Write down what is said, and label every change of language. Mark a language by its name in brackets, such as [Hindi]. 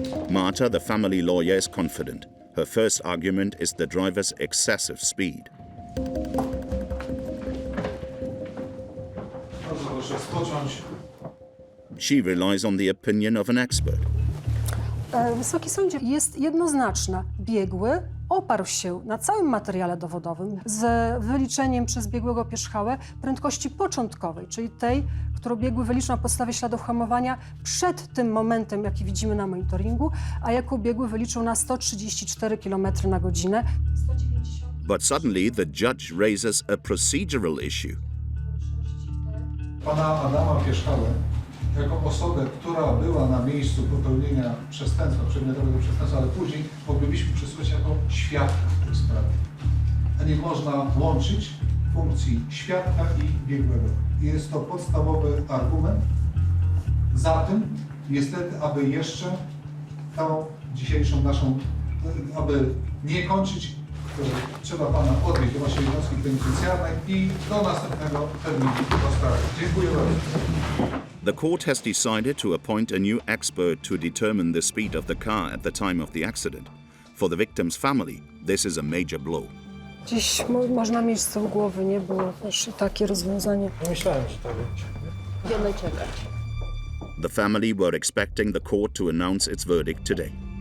[English] Marta, the family lawyer, is confident. Her first argument is the driver's excessive speed. She relies on the opinion of an expert. [Polish] Wysoki sądzie, jest jednoznaczna. Biegły oparł się na całym materiale dowodowym z wyliczeniem przez biegłego pierzchałę prędkości początkowej, czyli tej, którą biegły wyliczył na podstawie śladów hamowania przed tym momentem, jaki widzimy na monitoringu, a jaką biegły wyliczył na 134 km na godzinę. [English] But suddenly the judge raises a procedural issue. [Polish] Pana Adama Pierzchałę jako osobę, która była na miejscu popełnienia przestępstwa, przedmiotowego przestępstwa, ale później moglibyśmy przesłuchać jako świadka w tej sprawie. A nie można łączyć funkcji świadka i biegłego. Jest to podstawowy argument za tym, niestety, aby jeszcze tą dzisiejszą naszą aby nie kończyć, trzeba pana odwieźć do naszej jednostki penitencjarnej i do następnego terminu rozprawy. Dziękuję bardzo. [English] The court has decided to appoint a new expert to determine the speed of the car at the time of the accident. For the victim's family, this is a major blow. [Polish] Dziś można mieć z tyłu głowy, nie było też takie rozwiązanie. Myślałem, że tak będzie. Będziemy czekać. [English] The family were expecting the court to announce its verdict today.